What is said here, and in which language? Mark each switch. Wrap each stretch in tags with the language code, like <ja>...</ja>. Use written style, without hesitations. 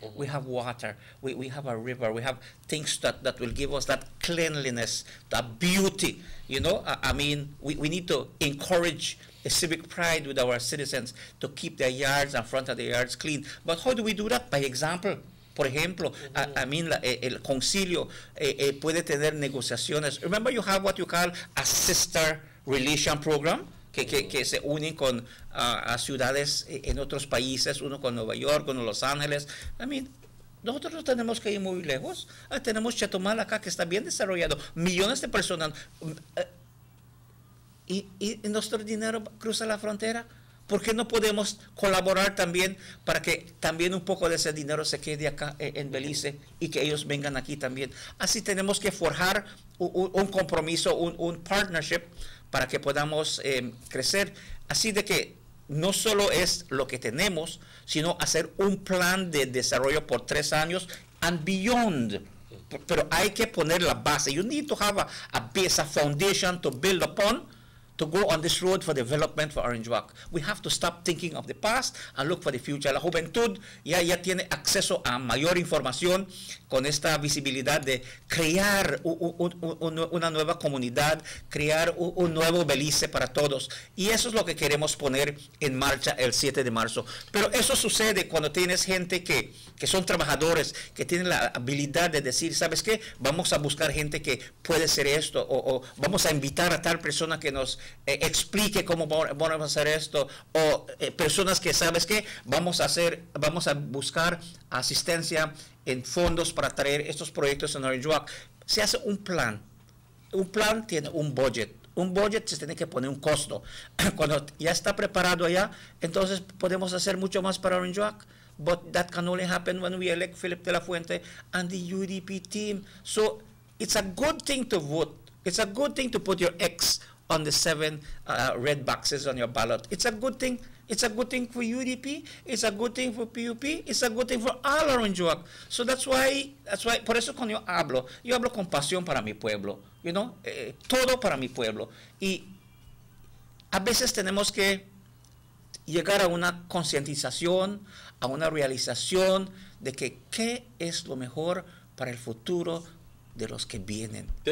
<en>We have water, we have a river, we have things that will give us that cleanliness, that beauty. You know, I mean, we need to encourage a civic pride with our citizens to keep their yards and front of their yards clean. But how do we do that? By example.</en> <es>Por ejemplo, el concilio puede tener negociaciones.</es> <en>Remember, you have what you call a sister relation program,</en> <es>que se unen con a ciudades en otros países, uno con Nueva York, con Los Ángeles.</es> <en>I mean,</en> <es>nosotros no tenemos que ir muy lejos. Tenemos Chetumal acá, que está bien desarrollado. Millones de personas. Y nuestro dinero cruza la frontera. ¿Por qué no podemos colaborar también para que también un poco de ese dinero se quede acá en Belice y que ellos vengan aquí también? Así tenemos que forjar un compromiso, un partnership para que podamos crecer. Así de que no solo es lo que tenemos, sino hacer un plan de desarrollo por 3 años</es> <en>and beyond.</en> <es>Pero hay que poner la base.</es> <en>You need to have a foundation to build upon, to go on this road for development for Orange Walk. We have to stop thinking of the past and look for the future.</en> <es>La juventud ya tiene acceso a mayor información con esta visibilidad de crear una nueva comunidad, crear un nuevo Belice para todos. Y eso es lo que queremos poner en marcha el 7 de marzo. Pero eso sucede cuando tienes gente que son trabajadores, que tienen la habilidad de decir, ¿sabes qué? Vamos a buscar gente que puede hacer esto, o vamos a invitar a tal persona que nos explique cómo vamos a hacer esto, o personas que, ¿sabes qué? Vamos a buscar asistencia en fondos para traer estos proyectos en Orange Walk. Se hace un plan tiene un budget se tiene que poner un costo. Cuando ya está preparado allá, entonces podemos hacer mucho más para Orange Walk.</es> <en>But that can only happen when we elect Philip de la Fuente and the UDP team. So it's a good thing to vote. It's a good thing to put your X on the 7 red boxes on your ballot. It's a good thing. It's a good thing for UDP. It's a good thing for PUP. It's a good thing for all Orange Walk. So that's why.</en> <es>Por eso cuando yo hablo con pasión para mi pueblo.</es> <en>You know,</en> <es>todo para mi pueblo. Y a veces tenemos que llegar a una concientización, a una realización de que qué es lo mejor para el futuro de los que vienen.</es>